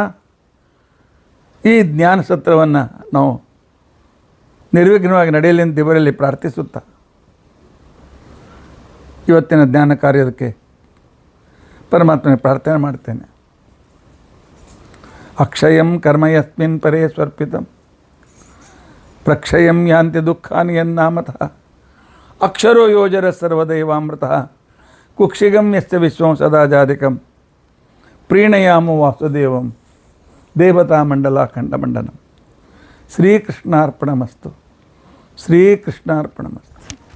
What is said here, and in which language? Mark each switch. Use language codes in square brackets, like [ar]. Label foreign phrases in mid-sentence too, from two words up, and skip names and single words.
[kn] ಈ ಜ್ಞಾನ ಸತ್ರವನ್ನು ನಾವು ನಿರ್ವಿಘ್ನವಾಗಿ ನಡೆಯಲಿ ಅಂತ ದೇವರಲ್ಲಿ ಪ್ರಾರ್ಥಿಸುತ್ತಾ ಇವತ್ತಿನ ಜ್ಞಾನ ಕಾರ್ಯಕ್ಕೆ ಪರಮಾತ್ಮನ ಪ್ರಾರ್ಥನೆ ಮಾಡ್ತೇನೆ. [sa] ಅಕ್ಷಯಂ ಕರ್ಮ ಯಸ್ಮಿನ್ ಪರೇ ಸ್ವರ್ಪಿತಂ ಪ್ರಕ್ಷಯಂ ಯಾಂತಿ ದುಃಖಾನಿ ಯನ್ನಾಮತಃ ಅಕ್ಷರೋ ಯೋಜರ ಸರ್ವದೈವಾಮೃತಃ ಕುಕ್ಷಿಗಂ ಯಸ್ಯ ವಿಶ್ವಂ ಸದಾ ಜಾಧಿಕಂ ಪ್ರೀಣಯಾಮೋ ವಾಸುದೇವಂ ದೇವತಾಮಂಡಲಾಖಂಡಮಂಡನಂ. ಶ್ರೀಕೃಷ್ಣಾರ್ಪಣಮಸ್ತು. ಶ್ರೀಕೃಷ್ಣಾರ್ಪಣಮಸ್ತು.